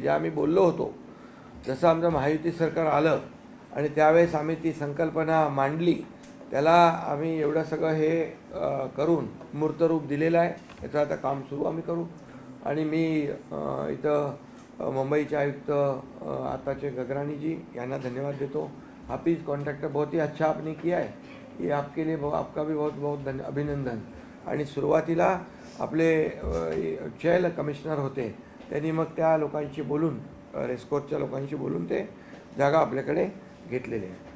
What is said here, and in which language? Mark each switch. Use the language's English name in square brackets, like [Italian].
[Marathi] जे आम्ही बोललो होतो, जसं आमचं महायुती सरकार आलं आणि त्यावेळेस आम्ही ती संकल्पना मांडली, त्याला आम्ही एवढं सगळं हे करून मूर्तरूप दिलेलं आहे. याचं आता काम सुरू आम्ही करू. आणि मी इथं मुंबईचे आयुक्त आताचे गगराणी जी यांना धन्यवाद देतो. [Hindi] हाफिज कॉन्ट्रॅक्टर बहुत ही अच्छा आपने किया है, ये आपके लिए आपका भी बहुत बहुत अभिनंदन. [Marathi] आणि सुरुवातीला आपले चेल कमिशनर होते, त्यांनी मग त्या लोकांशी बोलून, रेस्कोर्सच्या लोकांशी बोलून ते जागा आपल्याकडे घेतलेली आहे.